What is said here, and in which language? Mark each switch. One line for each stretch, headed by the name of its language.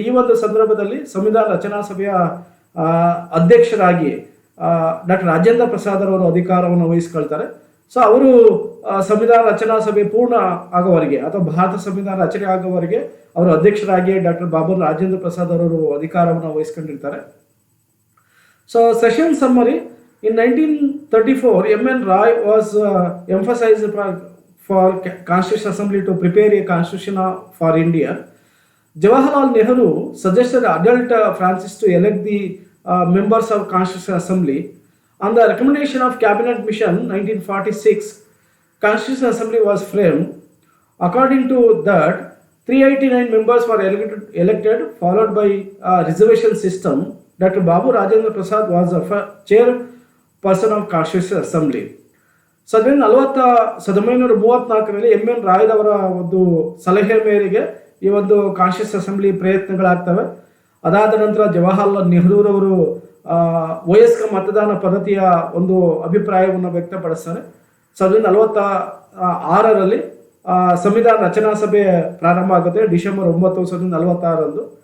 Kannada: ಈ ಒಂದು ಸಂದರ್ಭದಲ್ಲಿ ಸಂವಿಧಾನ ರಚನಾ ಸಭೆಯ ಅಧ್ಯಕ್ಷರಾಗಿ ಡಾಕ್ಟರ್ ರಾಜೇಂದ್ರ ಪ್ರಸಾದ್ ಅವರು ಅಧಿಕಾರವನ್ನು ವಹಿಸ್ಕೊಳ್ತಾರೆ. ಸೊ ಅವರು ಸಂವಿಧಾನ ರಚನಾ ಸಭೆ ಪೂರ್ಣ ಆಗೋವರೆಗೆ ಅಥವಾ ಭಾರತ ಸಂವಿಧಾನ ರಚನೆ ಆಗೋವರೆಗೆ ಅವರು ಅಧ್ಯಕ್ಷರಾಗಿ ಡಾಕ್ಟರ್ ಬಾಬು ರಾಜೇಂದ್ರ ಪ್ರಸಾದ್ ಅವರು ಅಧಿಕಾರವನ್ನು ವಹಿಸ್ಕೊಂಡಿರ್ತಾರೆ.
English: So session summary in 1934 M.N. Roy was emphasized for Constitutional Assembly to prepare a constitution for India. Jawaharlal Nehru suggested adult Francis to elect the members of Constitutional Assembly. On the recommendation of Cabinet Mission 1946, Constitutional Assembly was framed. According to that, 389 members were elected, followed by a reservation system. Dr. Babu Rajendra Prasad was the chairperson of Constitutional Assembly.
Kannada: 1934ರಲ್ಲಿ M.N. ರಾಯ್ರವರ ಒಂದು ಸಲಹೆ ಮೇರೆಗೆ ಈ ಒಂದು constitution assembly ಪ್ರಯತ್ನಗಳಾಗ್ತವೆ. ಅದಾದ ನಂತರ ಜವಾಹರ್ಲಾಲ್ ನೆಹರೂರವರು ವಯಸ್ಕ ಮತದಾನ ಪದ್ಧತಿಯ ಒಂದು ಅಭಿಪ್ರಾಯವನ್ನು ವ್ಯಕ್ತಪಡಿಸ್ತಾರೆ. 1946ರಲ್ಲಿ ಸಂವಿಧಾನ ರಚನಾ ಸಭೆ ಪ್ರಾರಂಭ ಆಗುತ್ತೆ ಡಿಸೆಂಬರ್ 9, 1946ರಂದು.